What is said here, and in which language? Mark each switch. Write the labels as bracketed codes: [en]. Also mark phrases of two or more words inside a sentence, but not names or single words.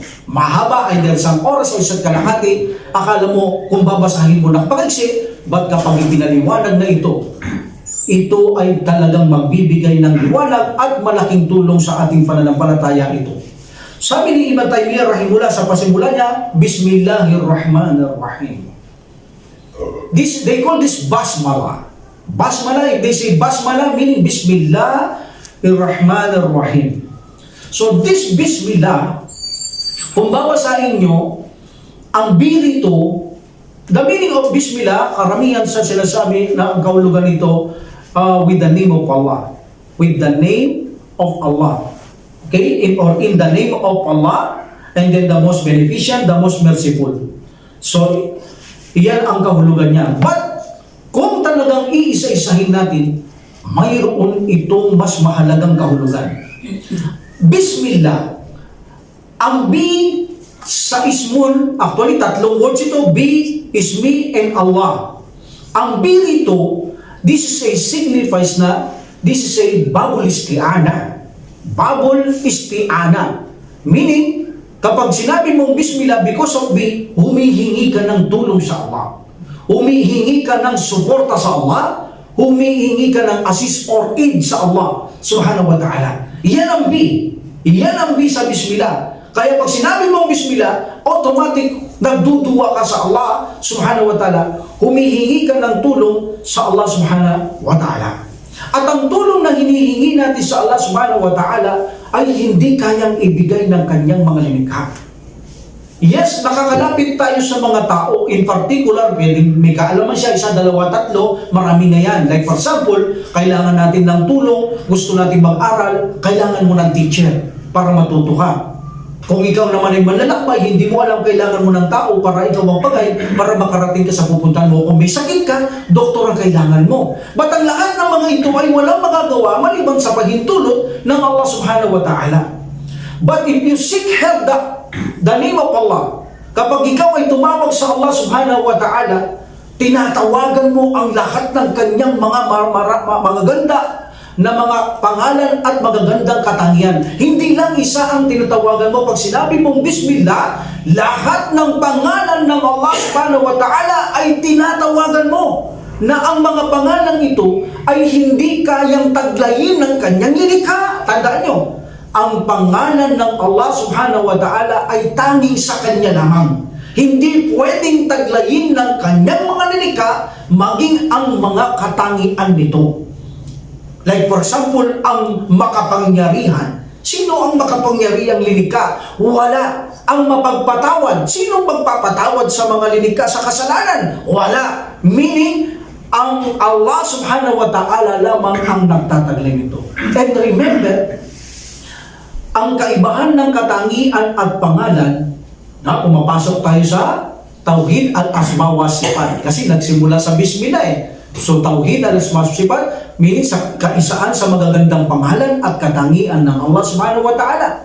[tl] Mahaba ay dahil isang oras o isa't kalahati, akala mo kung babasahin mo nakapag-isip, ba't kapag ipinaliwanag na ito ay talagang magbibigay ng liwanag at malaking tulong sa ating pananampalataya ito. Sabi ni Ibn Taymiyyah rahimullah sa pasimula niya, [ar] Bismillahirrahmanirrahim. [en] They call this basmala. Basmala, if they say basmala, meaning Bismillahirrahmanirrahim. So this Bismillah, [tl] kung babasahin nyo, ang birito, [en] the meaning of Bismillah, [tl] karamihan sa sinasabi na ang kahulugan nito, [en] with the name of Allah. With the name of Allah. Okay? In the name of Allah, and then the most beneficent, the most merciful. So, [tl] iyan ang kahulugan niya. But, kung talagang iisa-isahin natin, mayroon itong mas mahalagang kahulugan. [ar] Bismillah. [tl] Ang B sa ismun, actually tatlong words ito, B, Ismi, and Allah. Ang B rito, [en] this is a signifies na, this is a [ar] babul isti'ana. Babul isti'ana. [tl] Meaning, kapag sinabi mong Bismillah, because of B, humihingi ka ng tulong sa Allah. Humihingi ka ng suporta sa Allah. Humihingi ka ng [en] assist or aid [tl] sa Allah [ar] subhanahu wa ta'ala. [tl] Iyan ang B. Iyan ang B sa Bismillah. Kaya pag sinabi mong Bismillah, automatic nagduduwa ka sa Allah [ar] subhanahu wa ta'ala. [tl] Humihingi ka ng tulong sa Allah [ar] subhanahu wa ta'ala. [tl] At ang tulong na hinihingi natin sa Allah [ar] subhanahu wa ta'ala [tl] ay hindi kayang ibigay ng kanyang mga linikha. Yes, nakakalapit tayo sa mga tao. [en] In particular, [tl] may kaalaman siya, isa, dalawa, tatlo, marami na yan. [en] Like for example, [tl] kailangan natin ng tulong, gusto natin mag-aral, kailangan mo ng teacher para matuto ka. Kung ikaw naman ay manlalakbay, hindi mo alam kailangan mo ng tao para ikaw magpagay, para makarating ka sa pupuntahan mo. Kung may sakit ka, doktor ang kailangan mo. But ang lahat ng mga ito ay walang magagawa maliban sa paghintulot ng Allah [ar] subhanahu wa ta'ala. [en] But if you seek help the name of Allah, [tl] Kapag ikaw ay tumawag sa Allah [ar] subhanahu wa ta'ala, [tl] tinatawagan mo ang lahat ng kanyang mga magaganda na mga pangalan at magagandang katangian. Hindi lang isa ang tinatawagan mo. Pag sinabi mong Bismillah, lahat ng pangalan ng Allah [ar] subhanahu wa ta'ala [tl] ay tinatawagan mo, na ang mga pangalan ito ay hindi kayang taglayin ng kanyang nilikha. Tandaan nyo, ang pangalan ng Allah [ar] subhanahu wa ta'ala [tl] ay tanging sa kanya lamang. Hindi pwedeng taglayin ng kanyang mga nilikha, maging ang mga katangian nito. [en] Like for example, [tl] ang makapangyarihan. Sino ang makapangyarihang lilikha? Wala. Ang mapagpatawad. Sino magpapatawad sa mga lilikha sa kasalanan? Wala. Meaning, ang Allah [ar] subhanahu wa ta'ala [tl] lamang ang nagtataglay nito. [en] And remember, [tl] ang kaibahan ng katangian at pangalan, na pumapasok tayo sa Tauhid at [ar] Asma wa Sifat. [tl] Kasi nagsimula sa Bismillah eh. So Tauhid at [ar] Asma wa Sifat, [tl] meaning sa kaisaan sa magagandang pangalan at katangian ng Allah [ar] subhanahu wa ta'ala.